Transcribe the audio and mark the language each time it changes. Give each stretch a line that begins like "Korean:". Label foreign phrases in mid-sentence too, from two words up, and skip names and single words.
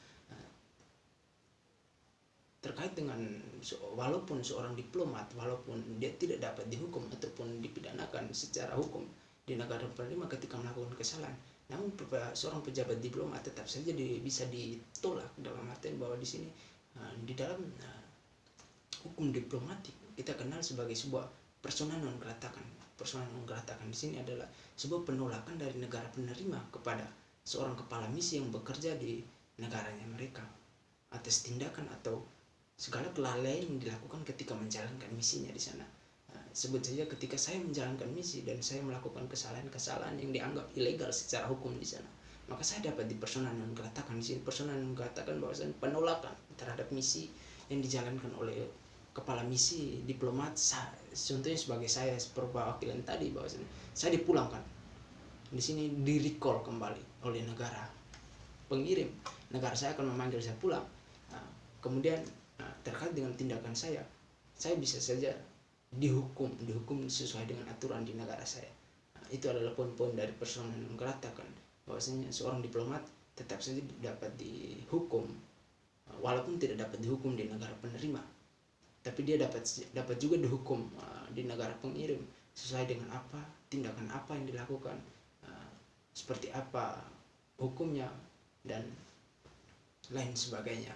Indonesian: Terkait dengan walaupun seorang diplomat, walaupun dia tidak dapat dihukum ataupun dipidanakan secara hukum di negara penerima ketika melakukan kesalahan, namun seorang pejabat diplomat tetap saja bisa ditolak, dalam artian bahwa di sini di dalam hukum diplomatik kita kenal sebagai sebuah
Latin: persona non grata. Persona non grata
Indonesian: di sini adalah sebuah penolakan dari negara penerima kepada seorang kepala misi yang bekerja di negaranya mereka atas tindakan atau segala kelalaian yang dilakukan ketika menjalankan misinya di sana. Sebut saja ketika saya menjalankan misi dan saya melakukan kesalahan-kesalahan yang dianggap ilegal secara hukum di sana, maka saya dapat
Latin: persona non grata
Indonesian: di sini.
Latin: Persona non grata
Indonesian: bahwasanya penolakan terhadap misi yang dijalankan oleh kepala misi diplomat. Contohnya sebagai saya perwakilan tadi, bahwasanya saya dipulangkan di sini, di recall kembali oleh negara pengirim. Negara saya akan memanggil saya pulang. Kemudian terkait dengan tindakan saya bisa saja dihukum sesuai dengan aturan di negara saya. Itu adalah poin-poin dari
Latin: persona non grata
Indonesian: bahwasanya seorang diplomat tetap saja dapat dihukum walaupun tidak dapat dihukum di negara penerima, tapi dia dapat juga dihukum di negara pengirim sesuai dengan apa tindakan apa yang dilakukan, seperti apa hukumnya dan lain sebagainya.